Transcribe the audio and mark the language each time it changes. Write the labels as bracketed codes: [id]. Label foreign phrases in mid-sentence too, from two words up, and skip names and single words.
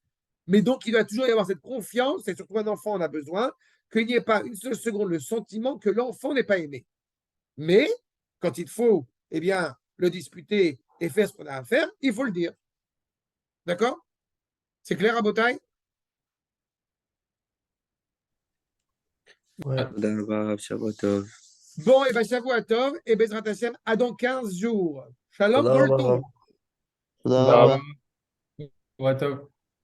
[fr] Mais donc, il doit toujours y avoir cette confiance, et surtout un enfant en a besoin, qu'il n'y ait pas une seule seconde le sentiment que l'enfant n'est pas aimé. Mais, quand il faut, eh bien, le disputer et faire ce qu'on a à faire, il faut le dire. D'accord? C'est clair, Rabotai? Ouais. [he] תודה רבה, רב, שבוע טוב. [fr] Bon, et bien, [he] שבוע טוב, et בעזרת השם, [fr] à dans 15 jours. Shalom, [he] תודה רבה, Bolton. רב. תודה רבה. [fr] Ouais, top.